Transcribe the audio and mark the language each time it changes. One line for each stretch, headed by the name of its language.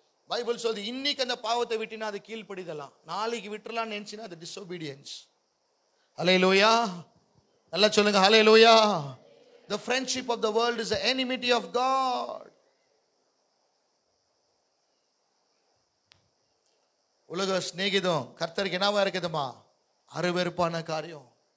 Tamil: Bible சொல்லுது, இன்னைக்கு அந்த பாவத்தை விட்டினா அது கீழ்ப்படிதலாம், நாளைக்கு விட்டுறலாம் நினைச்சினா அது disobedience. ஹல்லேலூயா. நல்லா சொல்லுங்க ஹல்லேலூயா.
English: The friendship of the world is the enmity of God.
Tamil: உலக சிநேகிதம் கர்த்தருக்கு என்னவா இருக்குதுமா? அருவருப்பான காரியம்.